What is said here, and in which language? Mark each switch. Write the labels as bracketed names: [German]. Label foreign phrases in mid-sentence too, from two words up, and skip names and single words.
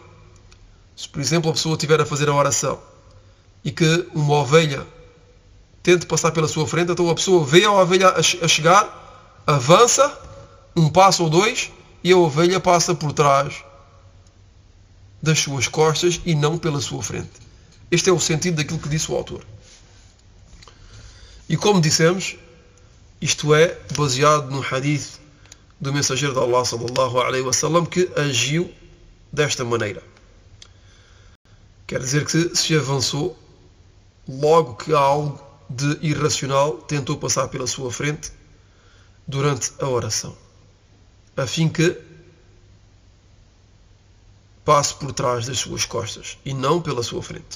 [Portuguese] Se, por exemplo, a pessoa estiver a fazer a oração e que uma ovelha tente passar pela sua frente, então a pessoa vê a ovelha a chegar, avança um passo ou 2 e a ovelha passa por trás das suas costas e não pela sua frente. Este é o sentido daquilo que disse o autor. E como dissemos, isto é baseado no hadith do mensageiro de Allah [Arabic] صلى الله عليه وسلم, [Portuguese] que agiu desta maneira. Quer dizer que se avançou logo que algo de irracional tentou passar pela sua frente durante a oração, a fim que passe por trás das suas costas e não pela sua frente.